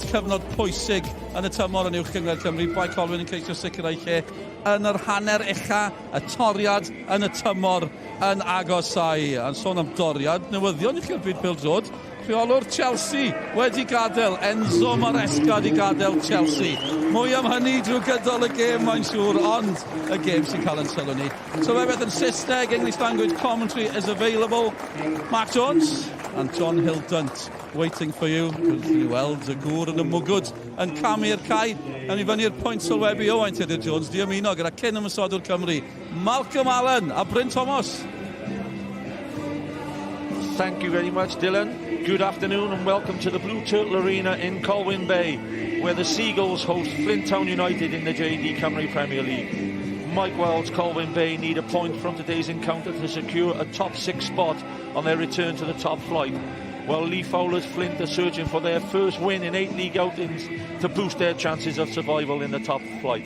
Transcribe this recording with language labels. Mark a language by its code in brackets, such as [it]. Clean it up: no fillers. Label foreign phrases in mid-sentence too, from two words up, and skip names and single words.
[cy] Cyfnod pwysig yn y tymor yn uwch gyngor Cymru. Fai Colwyn yn ceisio sicrhau lle yn yr hanner ucha, y toriad yn y tymor yn agosau. Yn sôn am doriad, newyddion i chi'r byd pêl-drod. Rheolwr Chelsea wedi gadael, Enzo Maresca wedi gadael Chelsea. Mwy am hynny drwy gydol y gêm, mae'n siŵr, ond y gêm sy'n cael yn sylw ni. So fe beth yn Saesneg, [en] English language commentary is available. Mark Jones and John Hildunt waiting for you. [cy] Wrth i weld y gŵr yn y mwgwd yn camu'r cae. Yn i fyny'r pwynt sylwebu o Wain Tudur Jones, di ymuno gyda cyn ymysodwr Cymru, Malcolm Allen a Bryn Thomas. [en] Thank you very much, Dylan. Good afternoon and welcome to the Blue Turtle Arena in Colwyn Bay, where the Seagulls host Flint Town United in the JD Cymru Premier League. Mike Wells' Colwyn Bay need a point from today's encounter to secure a top 6 spot on their return to the top flight, while Lee Fowler's Flint are searching for their first win in 8 league outings to boost their chances of survival in the top flight.